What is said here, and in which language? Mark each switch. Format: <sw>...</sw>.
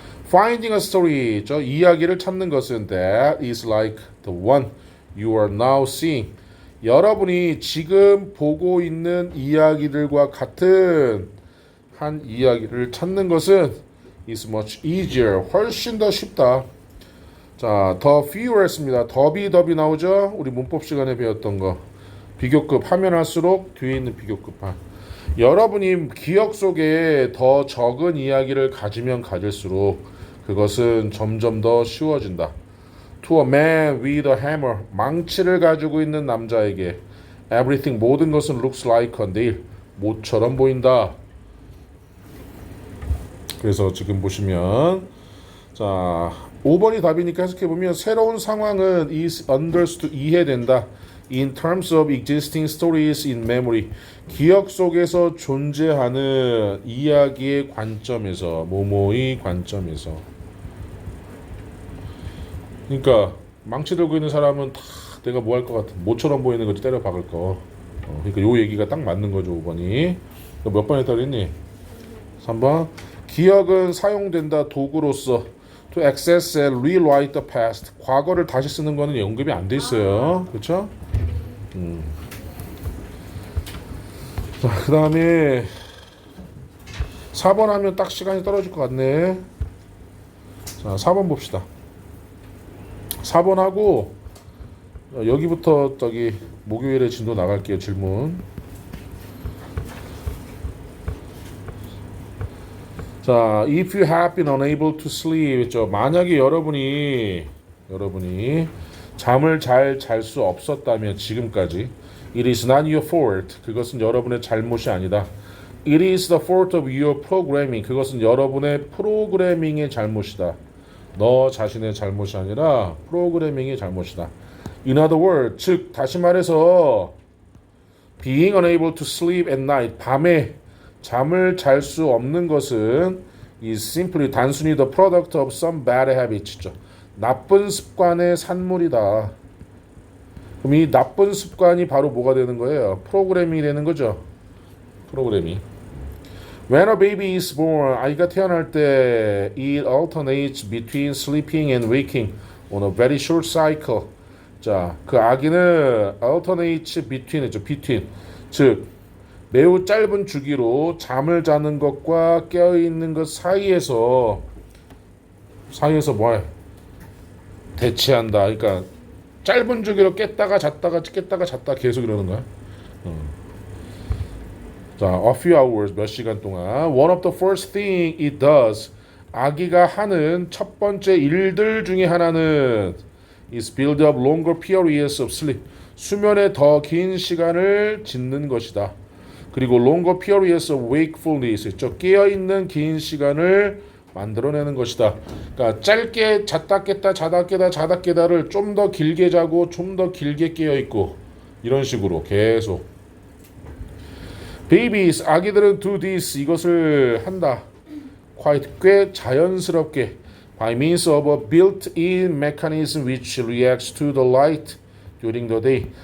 <en>Finding a story,</en> <ko>저 이야기를 찾는 것은</ko> <en>that is like the one you are now seeing.</en> <ko>여러분이 지금 보고 있는 이야기들과 같은 한 이야기를 찾는 것은</ko> <en>is much easier,</en> <ko>훨씬 더 쉽다. 자, 더 fewers입니다. 더비 나오죠? 우리 문법 시간에 배웠던 거. 비교급 하면 할수록 뒤에 있는 비교급만. 여러분이 기억 속에 더 적은 이야기를 가지면 가질수록 그것은 점점 더 쉬워진다.</ko> <en>To a man with a hammer,</en> <ko>망치를 가지고 있는 남자에게</ko> <en>everything,</en> <ko>모든 것은</ko> <en>looks like a nail,</en> <ko>못처럼 보인다. 그래서 지금 보시면 자 5번이 답이니까 해석해보면 새로운 상황은 is understood, 이해된다.</ko> <en>In terms of existing stories in memory,</en> <ko>기억 속에서 존재하는 이야기의 관점에서, 모모의 관점에서. 그러니까 망치 들고 있는 사람은 다 내가 뭐 할 것 같은 모처럼 보이는 거지, 때려 박을 거. 그러니까 요 얘기가 딱 맞는 거죠. 5번이 몇 번에 따르니? 3번. 기억은 사용된다 도구로서</ko> <en>to access and rewrite the past.</en> <ko>과거를 다시 쓰는 거는 언급이 안 돼 있어요. 그렇죠? 자, 그 다음에 4번 하면 딱 시간이 떨어질 것 같네. 자, 4번 봅시다. 4번 하고 여기부터 저기 목요일에 진도 나갈게요. 질문.</ko> <en>자, if you have been unable to sleep, 있죠.</en> <ko>만약에 여러분이 잠을 잘 잘 수 없었다면 지금까지</ko> <en>it is not your fault.</en> <ko>그것은 여러분의 잘못이 아니다.</ko> <en>It is the fault of your programming.</en> <ko>그것은 여러분의 프로그래밍의 잘못이다. 너 자신의 잘못이 아니라 프로그래밍의 잘못이다.</ko> <en>In other words,</en> <ko>즉 다시 말해서</ko> <en>being unable to sleep at night,</en> <ko>밤에 잠을 잘 수 없는 것은</ko> <en>is simply 단순히 the product of some bad habits.</en> <ko>나쁜 습관의 산물이다. 그럼 이 나쁜 습관이 바로 뭐가 되는 거예요? 프로그래밍이 되는 거죠. 프로그래밍.</ko> <en>When a baby is born,</en> <ko>아이가 태어날 때</ko> <en>it alternates between sleeping and waking on a very short cycle.</en> <ko>자, 그 아기는</ko> <en>alternates between,</en> <ko>즉 매우 짧은 주기로 잠을 자는 것과 깨어 있는 것 사이에서 뭐야? 대치한다. 그러니까 짧은 주기로 깼다가 잤다 계속 이러는 거야. 자,</ko> <en>a few hours,</en> <ko>몇 시간 동안.</ko> <en>One of the first thing it does,</en> <ko>아기가 하는 첫 번째 일들 중에 하나는</ko> <en>is build up longer periods of sleep.</en> <ko>수면에 더 긴 시간을 짓는 것이다.</ko> <en>그리고 longer periods of wakefulness, 있죠.</en> <ko>깨어 있는 긴 시간을 만들어내는 것이다. 그러니까 짧게 잤다 깼다 자다 깨다 자다 깨다를 좀 더 길게 자고 좀 더 길게 깨어 있고 이런 식으로 계속. Babies, 아기들은</ko> <en>do this,</en> <ko>이것을 한다.</ko> <en>quite,</en> <ko>꽤 자연스럽게</ko> <en>by means of a built-in mechanism which reacts to the light during the day.</en>